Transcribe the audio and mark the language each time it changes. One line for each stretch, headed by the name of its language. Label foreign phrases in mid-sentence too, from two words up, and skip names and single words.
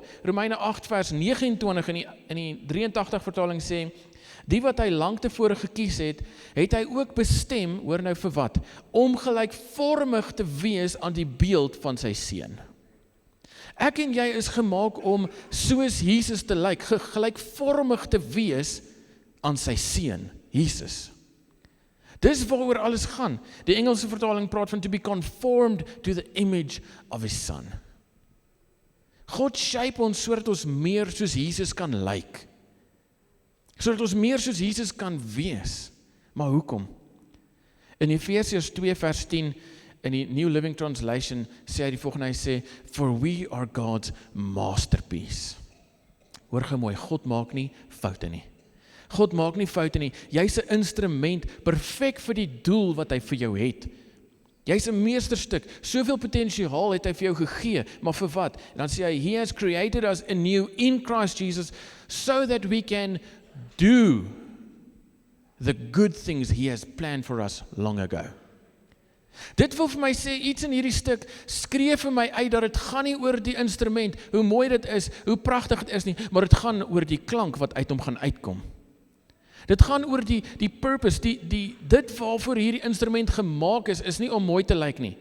Afrikaans: Romeine 8 vers 29 in die 83 vertaling sê, die wat hy lank tevore gekies het hy ook bestem, hoor nou vir wat, om gelykvormig te wees aan die beeld van sy seun. Ek en jy is gemaak om soos Jesus te lyk, gelykvormig te wees aan sy seun, Jesus. Dis waaroor alles gaan. Die Engelse vertaling praat van
English: to be conformed to the image of his son.
Afrikaans: God shape ons sodat ons meer soos Jesus kan lyk. Sodat ons meer soos Jesus kan wees. Maar hoekom? In Efesiërs 2 vers 10 in die New Living Translation sê hy die volgende, hy sê,
English: for we are God's masterpiece.
Afrikaans: Hoor gou mooi, God maak nie foute nie. God maak nie foute nie. Jy's 'n instrument, perfek vir die doel wat hy vir jou het. Jy's 'n meesterstuk, soveel potensiaal het hy vir jou gegee, maar vir wat? En dan sê hy,
English: he has created us anew in Christ Jesus, so that we can do the good things he has planned for us long ago.
Afrikaans: Dit wil vir my sê, iets in hierdie stuk, skree vir my uit, dat het gaan nie oor die instrument, hoe mooi dit is, hoe prachtig het is nie, maar het gaan oor die klank wat uit hom gaan uitkom. Dit gaan oor die purpose, dit waarvoor hierdie instrument gemaak is nie om mooi te lyk nie.